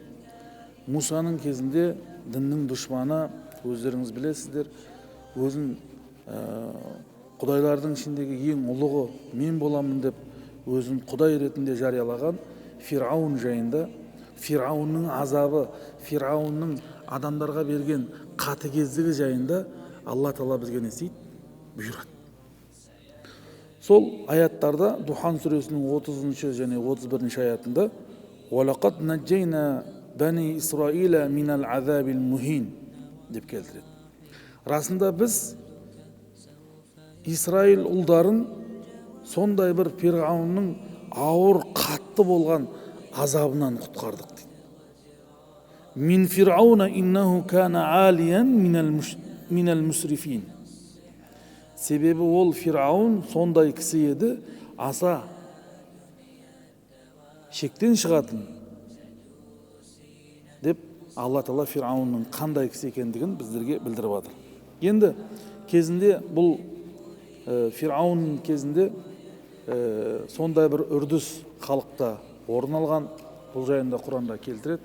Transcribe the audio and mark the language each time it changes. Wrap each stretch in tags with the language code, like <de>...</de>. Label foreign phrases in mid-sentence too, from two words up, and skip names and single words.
<kk>Мусаның кезінде діннің дұшманы, өздеріңіз білесіздер, өзін құдайлардың ішіндегі ең ұлығы мен боламын деп өзін құдай ретінде жариялаған Фирауын жайында, Фирауынның азабы, Фирауынның адамдарға берген қатыгездігі жайында Алла Тағала бізге не істейді? Бұйырады. Сол аяттарда Духан сүресінің 30 және 31 аятында</kk> <ar>وَلَقَدْ نَجَّيْنَا بَنِي إِسْرَائِيلَ مِنَ الْعَذَابِ الْمُهِينِ</ar> <kk>деп келтіреді. Расында біз Исраил ұлдарын сондай бір Фирауынның ауыр қатты болған азабынан құтқардық дейді.</kk> <ar>من فرعون إنه كان عاليا من المسرفين.</ar> <kk>Себебі ол Фирауын сондай кісі еді, аса шектен шығатын деп Алла Тағала Фирауынның қандай кісі екендігін біздерге білдіріп жатыр. Енді кезінде бұл Фирауын кезінде сондай бір үрдіс халықта орын алған, бұл жайында Құранда келтіреді.</kk>